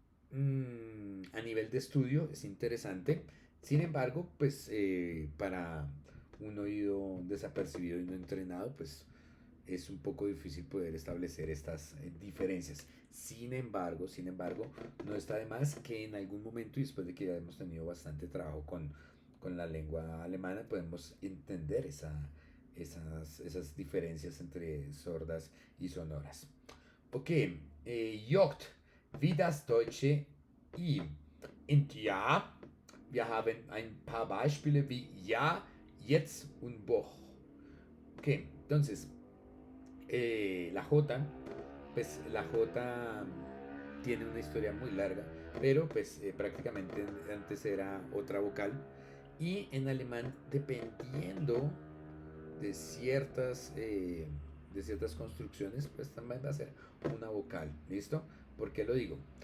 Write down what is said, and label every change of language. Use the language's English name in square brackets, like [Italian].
[Spanish] A nivel de estudio es interesante. Sin embargo, pues para un oído desapercibido y no entrenado, pues es un poco difícil poder establecer estas diferencias. Sin embargo, no está de más que en algún momento, y después de que ya hemos tenido bastante trabajo con la lengua alemana, podemos entender esas diferencias entre sordas y sonoras. [German] Ok, Jogt, wie das Deutsche I. Und ja, wir haben ein paar Beispiele wie ja, jetzt und boch. [Spanish] Ok, entonces, la J, pues la J tiene una historia muy larga, pero pues prácticamente antes era otra vocal. Y en alemán, dependiendo de ciertas construcciones, pues también va a ser una vocal. ¿Listo? ¿Por qué lo digo?